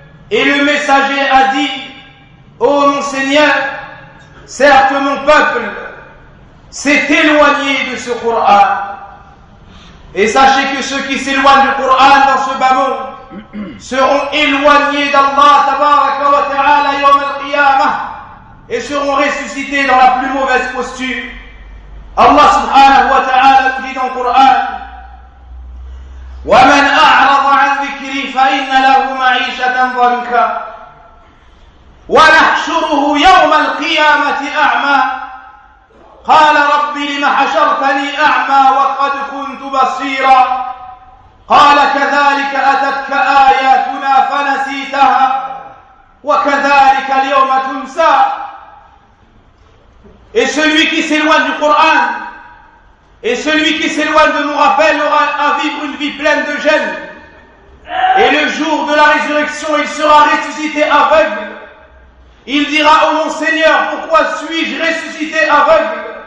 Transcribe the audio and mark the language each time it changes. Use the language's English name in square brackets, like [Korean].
[French] et le messager a dit « Ô mon Seigneur, certes mon peuple s'est éloigné de ce Coran. » Et sachez que ceux qui s'éloignent du Coran dans ce bas monde seront éloignés d'Allah [Arabic] tabaraka wa ta'ala yawm al-qiyamah [French] et seront ressuscités dans la plus mauvaise posture. Allah subhanahu wa ta'ala dit dans le Coran: [Arabic] وَمَنْ أَعْرَضَ عَنْ ذِكْرِي فَإِنَّ لَهُ مَعِيشَةً ضَنْكَ وَنَحْشُرُهُ يَوْمَ الْقِيَامَةِ أَعْمَى قَالَ رَبِّ لِمَ حَشَرْتَنِي أَعْمَى وَقَدْ كُنْتُ بَصِيرًا قال كذلك أتتك آياتنا فنسيتها وكذلك اليوم تنسى. [French] Et celui qui s'éloigne du Coran et celui qui s'éloigne de nos rappels aura à vivre une vie pleine de gêne. Et le jour de la résurrection, il sera ressuscité aveugle. Il dira: Ô mon Seigneur, pourquoi suis-je ressuscité aveugle?